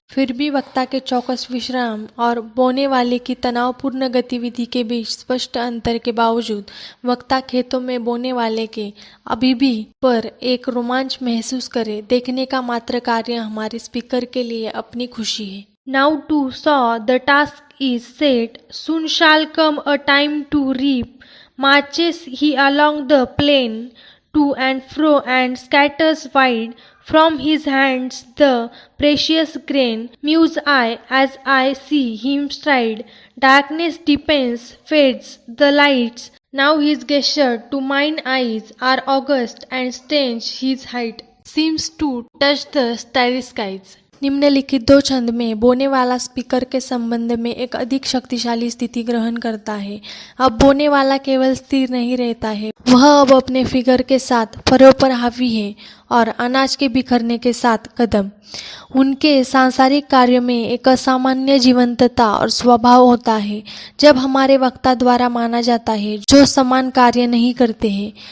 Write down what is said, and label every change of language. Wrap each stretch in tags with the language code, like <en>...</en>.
<hi>फिर भी वक्ता के चौकस विश्राम और बोने वाले की तनावपूर्ण गतिविधि के बीच स्पष्ट अंतर के बावजूद वक्ता खेतों में बोने वाले के अभी भी पर एक रोमांच महसूस करे, देखने का मात्र कार्य हमारे स्पीकर के लिए अपनी खुशी है।</hi> <en>Now to saw the task is set, soon shall come a time to reap. Marches he along the plain to and fro and scatters wide from his hands the precious grain. Muse I as I see him stride. Darkness deepens, fades the lights. Now his gesture to mine eyes are august and strange. His height seems to touch the starry skies.</en> <hi>निम्नलिखित दो छंद में बोने वाला speaker के संबंध में एक अधिक शक्तिशाली स्थिति ग्रहण करता है। अब बोने वाला केवल स्थिर नहीं रहता है, वह अब अपने फिगर के साथ फरों पर हावी है और अनाज के बिखरने के साथ कदम। उनके सांसारिक कार्य में एक असामान्य जीवंतता और स्वभाव होता है जब हमारे वक्ता द्वारा माना जाता है जो समान कार्य नहीं करते हैं।</hi>